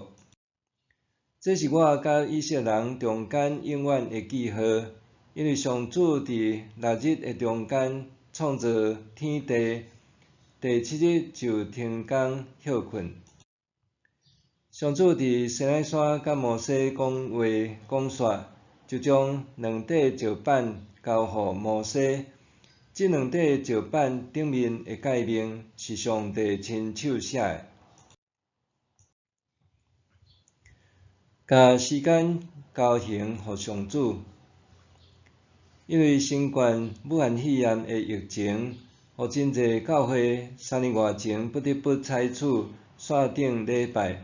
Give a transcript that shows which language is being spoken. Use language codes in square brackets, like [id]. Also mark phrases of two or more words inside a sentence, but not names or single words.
[nan] 这是我甲以色列人中间永远的记号，因为上主伫6日的中间创造天地，第7日就停工休困。上主伫西奈山甲摩西讲话讲煞，就将2块石板交予摩西。这2块石板顶面的界面是上帝亲手写的。把时间交还予上主，因为新冠武汉肺炎的疫情，予真侪教会3年外前不得不采取线顶礼拜。